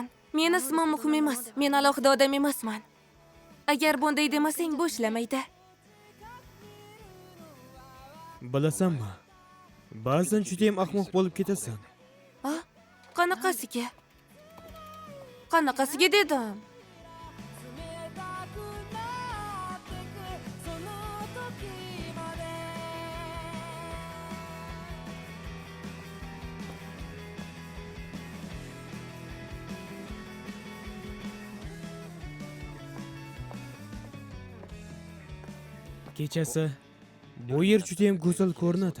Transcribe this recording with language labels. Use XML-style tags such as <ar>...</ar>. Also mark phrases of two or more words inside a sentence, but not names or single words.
<uz>Meni ismim muhim emas, men alohida odam emasman. Agar bunday demasang, bu ishlamaydi. Bilasanmi? Ba'zan juda ham ahmoq bo'lib ketasan. A? Qanaqasiga? Qanaqasiga dedim?</uz> <ja>冷たくなってくその時まで</ja> <uz>Kechasi bu yer juda ham go'zal ko'rinadi.</uz>